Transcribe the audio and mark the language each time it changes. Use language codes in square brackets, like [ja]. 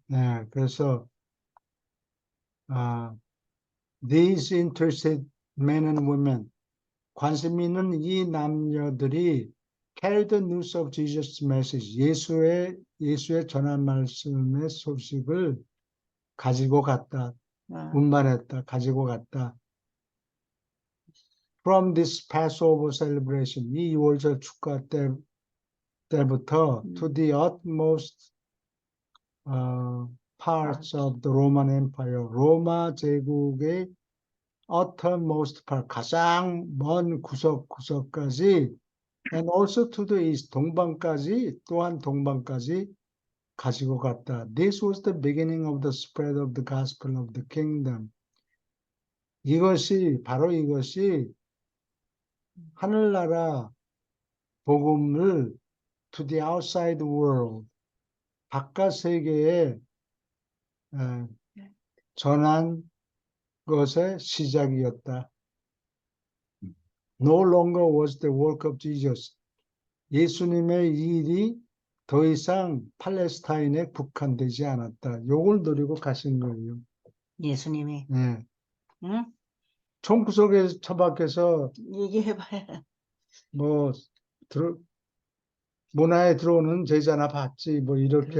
[ko] 네, 그래서 [en] these interested men and women, [ko] 관심 있는 이 남녀들이 [en] carry the news of Jesus' message, [ko] 예수의 전한 말씀의 소식을 가지고 갔다. 운반했다. 가지고 갔다. [en] From this Passover celebration, [ko] 이 6월절 축가 때부터 [en] to the utmost parts of the Roman Empire, [ko] 로마 제국의 [en] uttermost part, [ko] 가장 먼 구석까지, [en] and also to the east, [ko] 동방까지, 또한 동방까지 가지고 갔다. [en] This was the beginning of the spread of the gospel of the kingdom. [ko] 바로 이것이 하늘나라 복음을 [en] to the outside world, [ko] 바깥 세계에 전한 것의 시작이었다. [en] No longer was the work of Jesus. [ko] 예수님의 일이 더 이상 팔레스타인에 국한되지 않았다. 요걸 노리고 가신 거예요. 예수님이. 네. 응? 총구석에 처박혀서 얘기해봐요. 뭐 문화에 들어오는 제자나 봤지 뭐 이렇게